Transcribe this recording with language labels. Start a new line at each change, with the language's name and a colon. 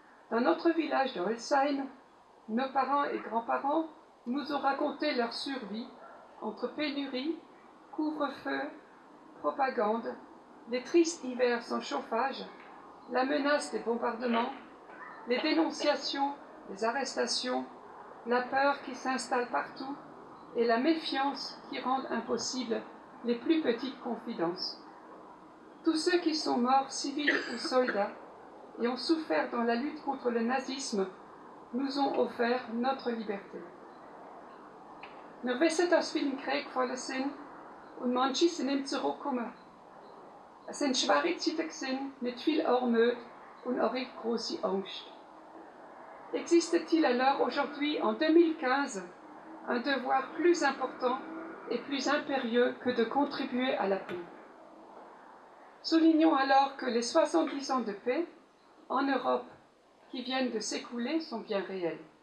French: Dans notre village de Holzheim, nos parents et grands-parents nous ont raconté leur survie entre pénurie, couvre-feu, propagande, les tristes hivers sans chauffage, la menace des bombardements, les dénonciations, les arrestations, la peur qui s'installe partout et la méfiance qui rend impossibles les plus petites confidences. Tous ceux qui sont morts, civils ou soldats, et ont souffert dans la lutte contre le nazisme, nous ont offert notre liberté.
German: Wir wissen, dass viele Kriege gefallen sind und manche sind nicht zurückgekommen. Es sind schwere Zeiten gewesen, mit viel Armut und auch große Angst.
French: Existe-t-il alors aujourd'hui, en 2015, un devoir plus important et plus impérieux que de contribuer à la paix? Soulignons alors que les 70 ans de paix en Europe qui viennent de s'écouler sont bien réels.